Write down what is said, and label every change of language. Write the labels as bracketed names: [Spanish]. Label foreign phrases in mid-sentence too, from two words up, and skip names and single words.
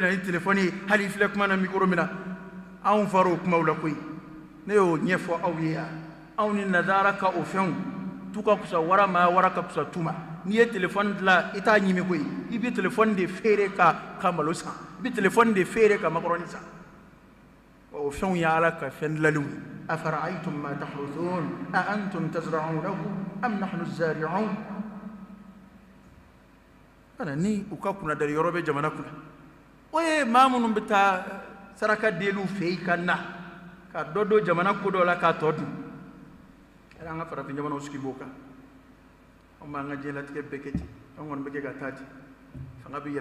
[Bambara] na ni téléphone ye hali i filɛ kuma na micro min na anw fara o kumaw la koyi ne y'o ɲɛfɔ aw ye yan anw ni nazara ka o fɛnw tu ka kusa wara ma wara ka kusa tu ma n'i ye téléphone dilan i t'a ɲimi koyi i bɛ téléphone de feere ka malo san i bɛ téléphone de feere ka macaroni san o fɛnw ye ala ka fɛn dilanlenw ye [Arabic] أفرأيتم ما تحرثون أأنتم تزرعونه أم نحن الزارعون [Bambara] ana ni u ka kunna dari yɔrɔ bɛ jamana kunna o ye maa minnu bɛ taa saraka deliw fɛ yen ka na ka dɔ don jamana ko dɔ la k'a tɔ dun ala an ka farafin jamanaw sigi b'o kan anw b'an ka diɲɛlatigɛ bɛɛ kɛ ten anw kɔni bɛ kɛ ka taa ten fanga bɛ